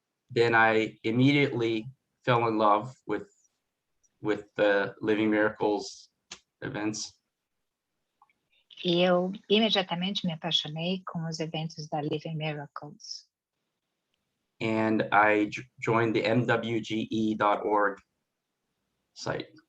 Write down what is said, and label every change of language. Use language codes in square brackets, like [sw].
[en] then I immediately fell in love with with the Living Miracles events. [pt] E eu imediatamente me apaixonei com os eventos da Living Miracles. [en] And I joined the mwge.org site.